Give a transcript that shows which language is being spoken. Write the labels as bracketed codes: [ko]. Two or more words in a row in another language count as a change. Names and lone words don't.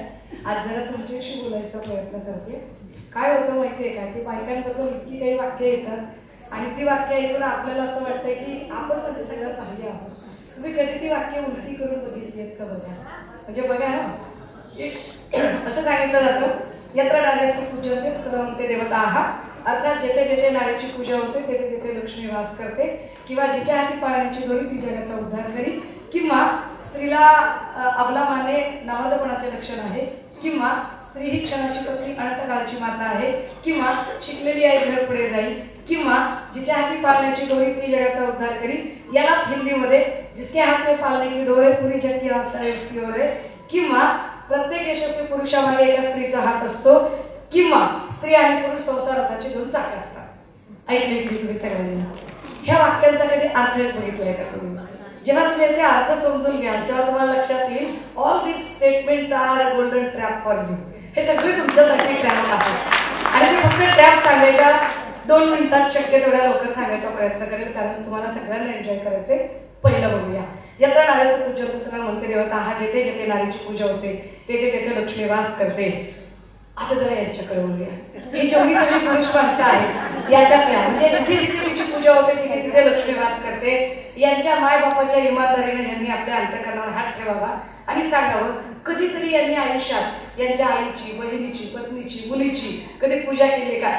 [mr] आज जरा तुमच्याशी बोलायचा प्रयत्न करते. काय होतं माहितीये का, की बायकांबद्दल इतकी काही वाक्य येतात आणि ती वाक्य ऐकून आपल्याला असं वाटतंय की आपण म्हणजे सगळं पाहिजे आहोत. तुम्ही कधी ती वाक्य उलटी करून बघितली आहेत का बघा. म्हणजे बघा ना, असं सांगितलं जातं, [sa] यत्र नार्यस्तु पूज्यन्ते तत्र रमन्ते देवताः, [mr] अर्थात जेथे जेथे नारीची पूजा होते तेथे तेथे लक्ष्मी वास करते. किंवा जिच्या हाती पाळण्याची दोरी ती जगाचा उद्धार करी. किंवा स्त्रीला अबला माने नामदपणाचे लक्षण आहे. किंवा स्त्री ही क्षणाची पत्नी अनंतकाळची माता आहे. किंवा शिकलेली आहे घर पुढे जाईल. किंवा जिच्या हाती पाळण्याची दोरी ती जगाचा उद्धार करी. यालाच हिंदीमध्ये [hi] जिसके हात में पाळणे की डोरे पुरी जग की आशा इसकी ओर है. [mr] किंवा प्रत्येक यशस्वी पुरुषामागे एका स्त्रीचा हात असतो. किंवा स्त्री आणि पुरुष संसाराची 2 चाके असतात. ऐकले की तुम्ही सगळ्यांनी ह्या वाक्यांचा कधी अर्थ बघितलाय का तुम्ही? जेव्हा तुम्ही याचे अर्थ समजून घ्याल तेव्हा तुम्हाला लक्षात येईल [en] all these statements are a golden trap for you. [mr] हे सगळे तुमच्यासाठी ट्रॅप आहेत आणि ते फक्त ट्रॅप सांगायचा 2 मिनिटात शक्य तेवढ्या लवकर सांगायचा प्रयत्न करेल, कारण तुम्हाला सगळ्यांना एन्जॉय करायचे. पहिलं बघूया. [sa] यत्र नार्यस्तु पूज्यन्ते तत्र रमन्ते देवताः, [mr] जेथे जेथे नारीची पूजा होते तेथे तेथे लक्ष्मी वास करते. आता जरा यांच्याकडे बोलूया. ही जेवढी सगळी पुरुष माणसं आहेत याच्यातल्या म्हणजे जिथे जिथे तुमची पूजा होते तिथे तिथे लक्ष्मी वास करते. यांच्या मायबापाच्या इमानदारीने यांनी आपल्या अंतःकरणावर हात ठेवावा आणि सांगावं कधीतरी यांनी आयुष्यात यांच्या आईची, बहिणीची, पत्नीची, मुलीची कधी पूजा केली का?